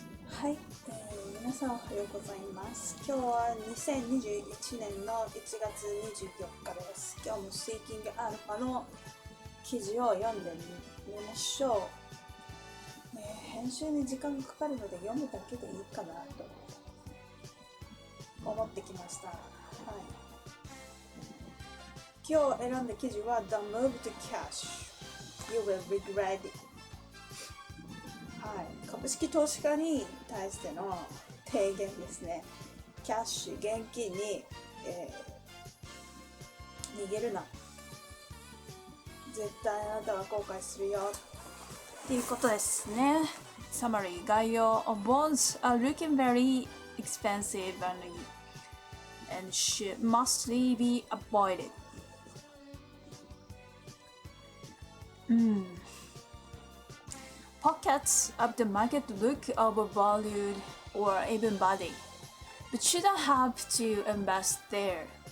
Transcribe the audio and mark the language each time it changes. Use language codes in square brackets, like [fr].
[ja] はい、皆さんおはようございます。今日は2021年の1月24日です。今日もスイーキングアルファの記事を読んでみましょう。編集に時間がかかるので読むだけでいいかなと思ってきました。はい、今日選んだ記事は [en] The Move to Cash You Will Regret It。 [ja] はい、株式投資家に対しての提言ですね。キャッシュ、現金に、逃げるな。絶対あなたは後悔するよ。っていうことですね。 [en] Summary 概要 Bonds are looking very expensive and should mostly be avoided. Pockets of the market look overvalued or even body, but you don't have to invest there.